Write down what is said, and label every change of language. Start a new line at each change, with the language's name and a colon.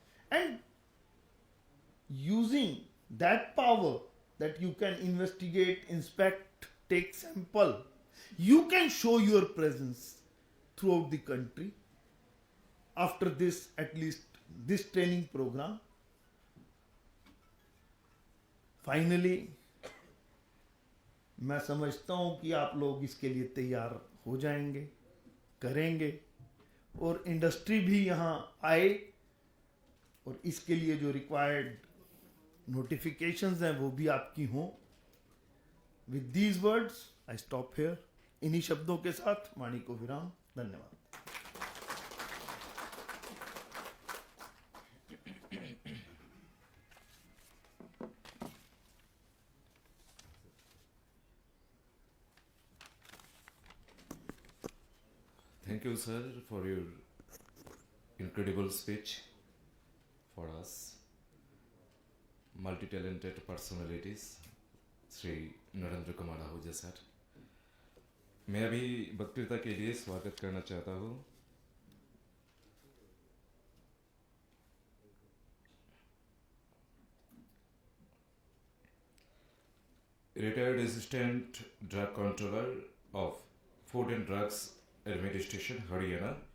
English: And using that power that you can investigate, inspect, take sample, you can show your presence throughout the country after this, at least this training program.
Hindi: Finally, मैं समझता हूं कि आप लोग इसके लिए तैयार हो जाएंगे, करेंगे और इंडस्ट्री भी यहाँ आए और इसके लिए जो रिक्वायर्ड नोटिफिकेशंस हैं वो भी आपकी हों.
English: With these words I stop here.
Hindi: इन्हीं शब्दों के साथ वाणी को विराम. धन्यवाद.
English: Thank you, sir, for your incredible speech for us. Multi-talented personalities, Shri Narendra Kumar Ahuja sir.
Hindi: मैं अभी वक्तृता के लिए स्वागत करना चाहता हूँ
English: retired assistant drug controller of Food and Drugs Administration, Haryana,